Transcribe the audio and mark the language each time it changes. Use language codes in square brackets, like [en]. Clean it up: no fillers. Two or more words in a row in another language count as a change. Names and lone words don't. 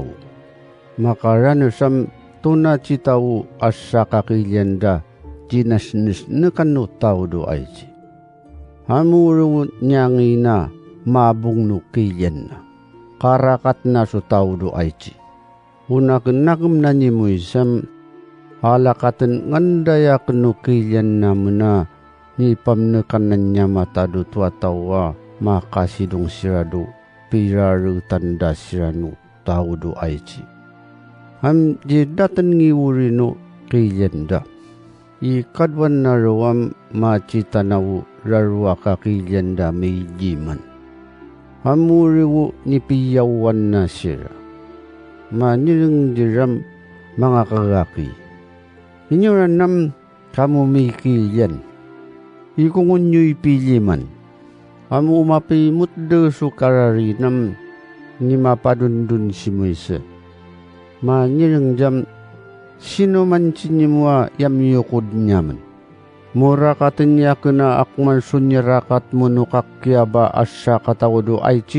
[tao] Makaranusam tuna citaw asa kakailan da jinasnis na kanu tao do ay si. Hamuro nyangi na mabung no kailan na. Karakat na so tao do ay si. Unakanagam na ni Moisem halakatan ngandaya kanu kailan na muna ni pamnekan niya matado tuatawa makasidong sirado piraru tanda sirano taudo aichi. Ham jidatan ngiwuri no kailyanda. Ikadwan na rawam macita nawo rarwa ka kailyanda may jiman. Hamuriwo ni piyawan na sira. Manilang diram mga kagaki. Inyo ranam kamu may kailyan. Ikungun nyo'y piliman. Amu umapimut do sukararinam ni mapadundun si Moise. Manyirang jam sino man sinimwa yam yukod nyaman. Murakatan niya kena akman sunyarakat munukakyaba asya katawado aichi.